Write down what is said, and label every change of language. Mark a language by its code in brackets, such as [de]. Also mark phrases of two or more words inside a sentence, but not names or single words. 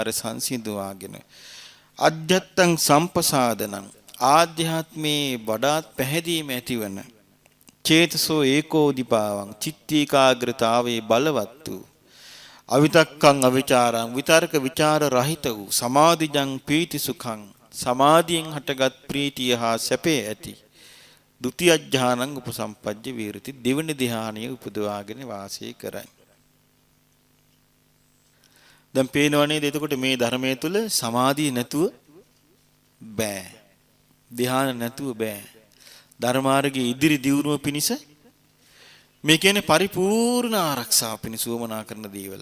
[si] සංසිඳුවාගෙන [pi] අධ්‍යත්තං සම්පසාදනං [si] ආධ්‍යාත්මේ වඩාත් පැහැදීම ඇතිවන [pi] චේතසෝ ඒකෝදිපාවං [si] චිත්තීකාග්‍රතාවේ බලවත් වූ [pi] අවිතක්කං අවිචාරං [si] විතර්ක විචාර රහිත වූ [pi] සමාධිජං පීති සුඛං [si] සමාධියෙන් හටගත් ප්‍රීතිය හා සැපේ ඇති [pi] ဒုတိ ය ඥානං උපසම්පජ්ජ විහෙරති. [si] දෙවන ධ්‍යානය උපදවාගෙන වාසය කරයි. දැන් පේනවනේ එතකොට මේ ධර්මයේ තුල සමාධිය නැතුව බෑ, ධ්‍යාන නැතුව බෑ. ධර්මාර්ගයේ ඉදිරි දියුණුව පිණිස මේ කියන්නේ පරිපූර්ණ ආරක්ෂාව පිණිස වමනා කරන දේවල්.